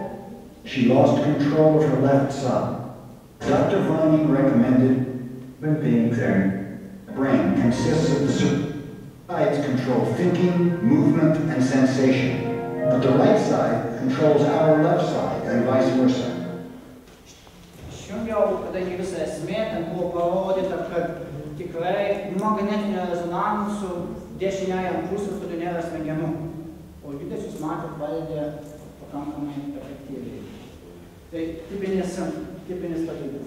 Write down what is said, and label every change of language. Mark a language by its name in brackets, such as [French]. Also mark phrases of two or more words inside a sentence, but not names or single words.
[English] She lost control of her left side. Dr. Vining recommended being there. Brain consists of the sides control thinking, movement, and sensation, but the right side controls our left side, and vice versa. [Lithuanian] Išjungiau, kadangi visa esmė, ten buvo parodyta, kad tikrai magnetinio rezonansų dešiniajam pusrutuliui nėra smegenų, o judesius matot valdė pakankamai efektyviai. Tai tipinis pavyzdys.